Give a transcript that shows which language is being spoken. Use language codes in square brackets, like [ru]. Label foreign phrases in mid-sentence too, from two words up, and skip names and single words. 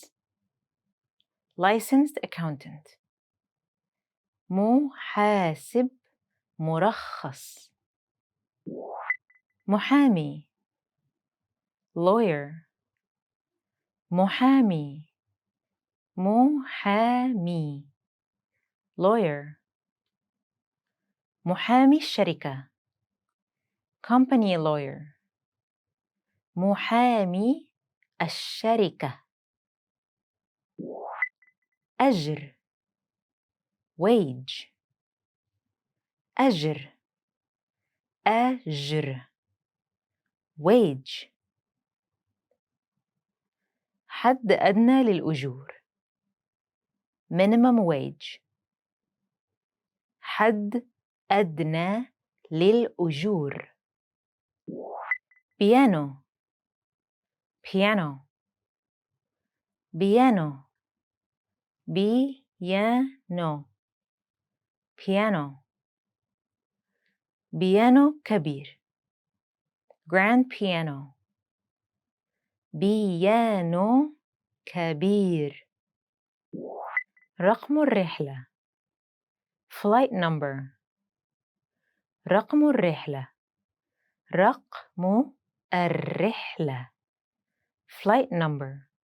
[en] Licensed accountant. [ar] محاسب مرخص. محامي. Lawyer. محامي. محامي. Lawyer. محامي الشركة. [en] Company lawyer. [ar] محامي الشركة. أجر wage. أجر wage. حد أدنى للأجور [en] minimum wage. [ar] حد أدنى للأجور. [en] piano piano piano piano كبير grand piano. [ar] بيانو كبير. رقم الرحلة [en] flight number. [ar] رقم الرحلة رقم الرحلة [en] flight number.